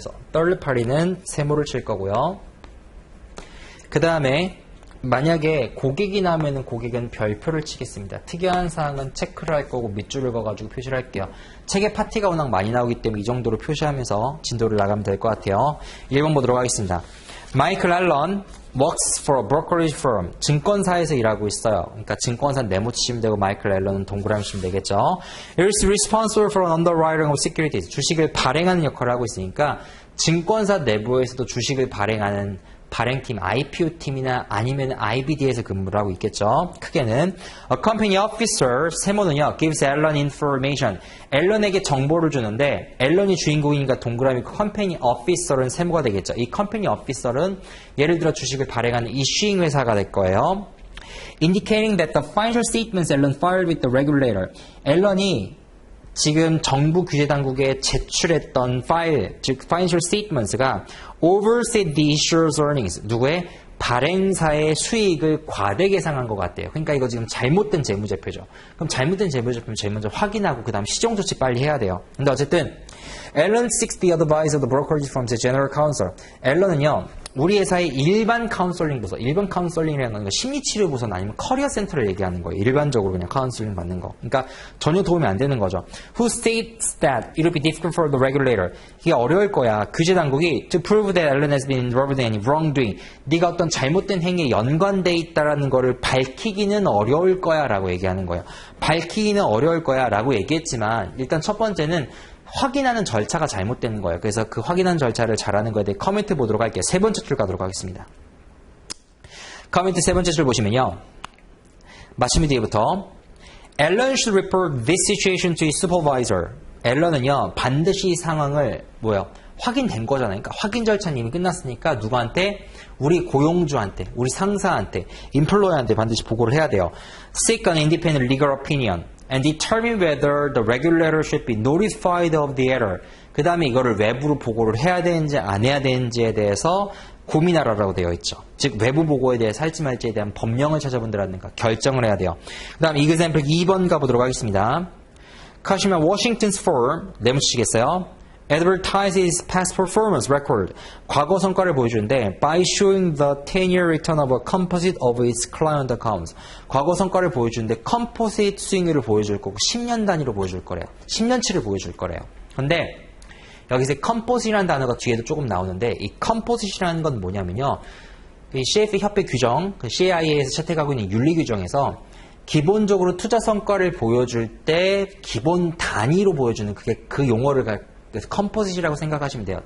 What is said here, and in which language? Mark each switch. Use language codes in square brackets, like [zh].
[ko] 그래서 third party는 세모를 칠 거고요. 그 다음에 만약에 고객이 나오면 고객은 별표를 치겠습니다. 특이한 사항은 체크를 할 거고 밑줄을 그어가지고 표시를 할게요. 책에 파티가 워낙 많이 나오기 때문에 이 정도로 표시하면서 진도를 나가면 될 것 같아요. 1번 보도록 하겠습니다. [en] 마이클 앨런 works for a brokerage firm. [ko] 증권사에서 일하고 있어요. 그러니까 증권사 네모 치시면 되고 마이클 앨런은 동그라미 치시면 되겠죠. [en] Is responsible for an underwriting of securities. [ko] 주식을 발행하는 역할을 하고 있으니까 증권사 내부에서도 주식을 발행하는 발행팀, IPO팀이나 아니면 IBD에서 근무를 하고 있겠죠. 크게는 [en] A company officer, [ko] 세모는요. [en] gives 앨런 information. [ko] 앨런에게 정보를 주는데 앨런이 주인공이니까 동그라미 컴퍼니 officer은 세모가 되겠죠. 이 컴퍼니 officer은 예를 들어 주식을 발행하는 이슈잉 회사가 될 거예요. [en] Indicating that the financial statements 앨런 filed with the regulator. [ko] 앨런이 지금 정부 규제 당국에 제출했던 파일, 즉 financial statements가 [en] oversee the issuer's earnings. [ko] 누구의? 발행사의 수익을 과대 계상한 것 같대요. 그러니까 이거 지금 잘못된 재무제표죠. 그럼 잘못된 재무제표는 제일 먼저 확인하고 그 다음 시정조치 빨리 해야 돼요. 근데 어쨌든 [en] 앨런 seeks the advice of the brokerage firm's general counsel. [ko] 앨런은요. 우리 회사의 일반 카운셀링 부서, 일반 카운셀링이라는 건 심리치료 부서는 아니면 커리어 센터를 얘기하는 거예요. 일반적으로 그냥 카운셀링 받는 거. 그러니까 전혀 도움이 안 되는 거죠. [en] Who states that it will be difficult for the regulator. [ko] 이게 어려울 거야. 규제 당국이 [en] to prove that Allen has been involved in any wrongdoing. [ko] 네가 어떤 잘못된 행위에 연관돼 있다라는 거를 밝히기는 어려울 거야 라고 얘기하는 거예요. 밝히기는 어려울 거야 라고 얘기했지만 일단 첫 번째는 확인하는 절차가 잘못된 거예요. 그래서 그 확인하는 절차를 잘하는 거에 대해 커멘트 보도록 할게요. 세 번째 줄 가도록 하겠습니다. 커멘트 세 번째 줄 보시면요. 마침 뒤에부터 [en] Allen should report this situation to his supervisor. [ko] 앨런은요. 반드시 이 상황을 확인된 거잖아요. 그러니까 확인 절차는 이미 끝났으니까 누구한테? 우리 고용주한테, 우리 상사한테, employer한테 반드시 보고를 해야 돼요. [en] Seek an independent legal opinion. And determine whether the regulator should be notified of the error. [ko] 그 다음에 이거를 외부로 보고를 해야 되는지 안 해야 되는지에 대해서 고민하라고 되어 있죠. 즉 외부 보고에 대해서 할지 말지에 대한 법령을 찾아본다든가 결정을 해야 돼요. 그 다음 example 2번 가보도록 하겠습니다. [en] Kashima Washington's firm [ko] 내무치시겠어요? [en] advertises past performance record. [ko] 과거 성과를 보여주는데 [en] by showing the 10-year return of a composite of its client accounts. [ko] 과거 성과를 보여주는데 컴포지트 수익률을 보여줄 거고 10년 단위로 보여줄 거래요. 10년치를 보여줄 거래요. 근데 여기서 컴포지트라는 단어가 뒤에도 조금 나오는데 이 컴포지트라는 건 뭐냐면요. 이 CFA 협회 규정, 그 CIA에서 채택하고 있는 윤리 규정에서 기본적으로 투자 성과를 보여줄 때 기본 단위로 보여주는 그게 그 용어를 그래서 컴포짓이라고 생각하시면 돼요.